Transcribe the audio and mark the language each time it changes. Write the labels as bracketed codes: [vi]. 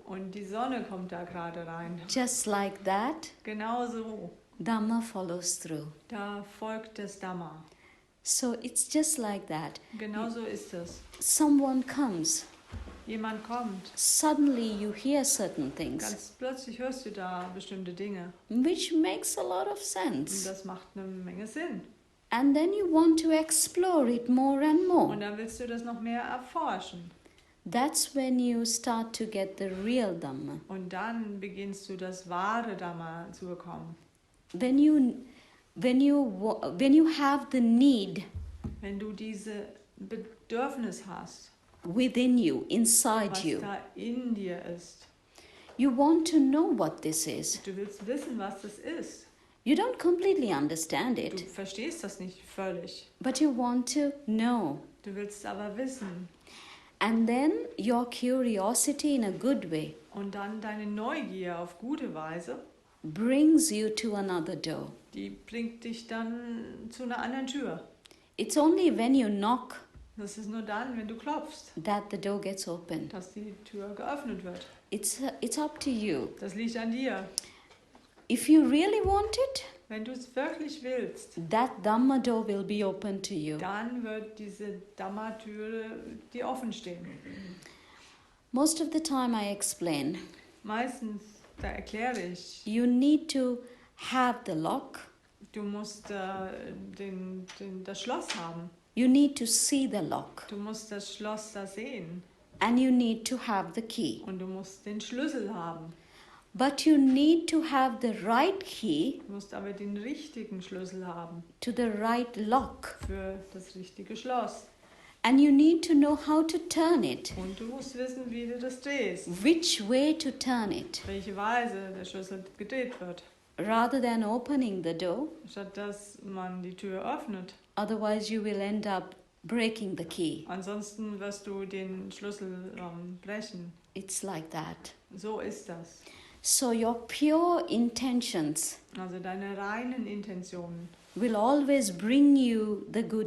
[de] Und die Sonne kommt da gerade rein. [en] Just like that, [de] Genau so. [en] Dhamma follows through. [de] Da folgt das Dhamma. [en] So it's just like that. [de] Genau so ist es. [en] Someone comes, [de] Jemand kommt. [en] suddenly you hear certain things, [de] Ganz plötzlich hörst du da bestimmte Dinge. [en] which makes a lot of [de] Und [en] sense. [de] das macht eine Menge Sinn. [en] And then you want to explore it more and [de] Und [en] more. [de] dann willst du das noch mehr erforschen. [en] That's when you start to get the real Dhamma. [de] Und dann beginnst du das wahre Dhamma zu bekommen. [en] When you have the need [de] Wenn du diese Bedürfnis hast, [en] within you, inside [de] was [en] you, [de] da in dir ist. [en] you want to know what this is. [de] Du willst wissen, was das ist. [en] You don't completely understand [de] Du [en] it, [de] verstehst das nicht völlig. [en] but you want to know. [de] Du willst aber wissen. [en] And then your curiosity, in a good way, [de] Und dann deine Neugier auf gute Weise, [en] brings you to another door. [de] die bringt dich dann zu einer anderen Tür. [en] It's only when you knock [de] Das ist nur dann, wenn du klopfst, [en] that the door gets opened. [de] dass die Tür geöffnet wird. [en] It's up to you. [de] Das liegt an dir. [en] If you really want it, [de] Wenn du es wirklich willst, [en] that Dhamma door will be open to you. [de] dann wird diese Dhamma-Türe dir offen stehen. [en] Most of the time I explain, [de] Meistens, da erkläre ich, [en] you need to have the lock, [de] du musst das Schloss haben. [en] you need to see the lock, [de] Du musst das Schloss da sehen. [en] and you need to have the key. [de] Und du musst den Schlüssel haben. [en] But you need to have the right key [de] Du musst aber den richtigen Schlüssel haben [en] to the right lock. [de] für das richtige Schloss. [en] And you need to know how to turn it, [de] Und du musst wissen, wie du das drehst. [en] which way to turn it, [de] Welche Weise der Schlüssel gedreht wird. [en] rather than opening the door. [de] Statt dass man die Tür öffnet. [en] Otherwise, you will end up breaking the key. [de] Ansonsten wirst du den Schlüssel brechen. [en] It's like that. [de] So ist das. [en] So, your pure intentions [de] Also deine reinen Intentionen, [en] will always bring you the good